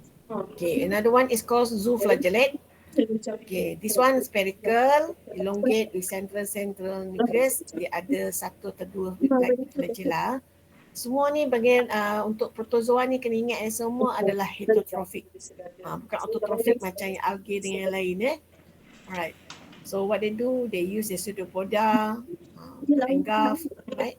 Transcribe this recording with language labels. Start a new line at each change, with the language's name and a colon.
English: Okay, another one is called zooflagellate. Okay, this one spherical, elongate with central nucleus.
Malay: Dia ada satu atau dua flagella. Semua ni bagian untuk protozoa ni kena ingat semua adalah heterotrophic. Bukan autotrophic macam yang algae dengan yang lain Alright.
English: So what they do, they use the pseudopoda, engulf, right?